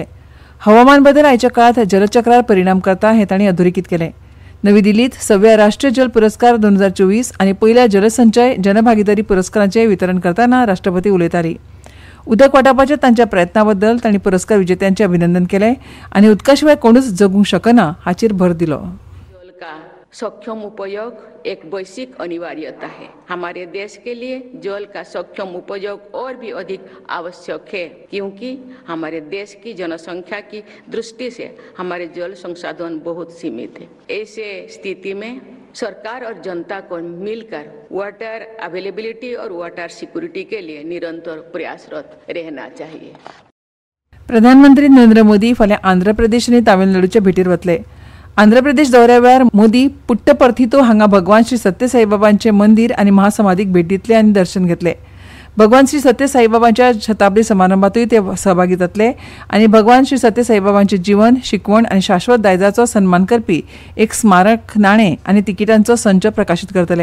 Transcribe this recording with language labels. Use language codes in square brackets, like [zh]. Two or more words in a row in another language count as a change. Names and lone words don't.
[kok] हवामान बदल आयच्या काळात जलचक्रार परिणाम करता हें तांणी अधोरेखीत केलें. नवी दिल्लीत 6व्या राष्ट्रीय जल पुरस्कार 2024 आनी पयल्या जलसंचय जनभागीदारी पुरस्कारांचें वितरण करतना राष्ट्रपती उलयताली. उदक वाटावपाच्या तांच्या प्रयत्नां बद्दल तांणी पुरस्कार विजेत्यांचें अभिनंदन केलें आनी उदका शिवाय कोणूच जगूंक शकना हाचेर भर दिलो. [hi] जल का सक्षम उपयोग एक वैश्विक अनिवार्यता है. हमारे देश के लिए जल का सक्षम उपयोग और भी अधिक आवश्यक है, क्योंकि हमारे देश की जनसंख्या की दृष्टि से हमारे जल संसाधन बहुत सीमित है. ऐसे स्थिति में सरकार और जनता को मिलकर [en] water availability [hi] और [en] water security [hi] के लिए निरंतर प्रयासरत रहना चाहिए. [kok] प्रधानमंत्री नरेंद्र मोदी फाल्यां आंध्र प्रदेश आनी तामिळनाडूच्या भेटीर वतले. आंध्र प्रदेश दौऱ्या वेळार मोदी पुट्टपर्थीतो हांगा भगवान श्री सत्य साईबाबांचे मंदिर आनी महासमाधीक भेट दितले आनी दर्शन घेतले. भगवान श्री सत्य साईबाबांच्या शताब्दी समारंभातूय ते सहभागी जातले आनी भगवान श्री सत्य साईबाबांचे जीवन, शिकवण आनी शाश्वत दायजाचो सन्मान करपी एक स्मारक नाणें आनी तिकिटांचो संच प्रकाशीत करतले.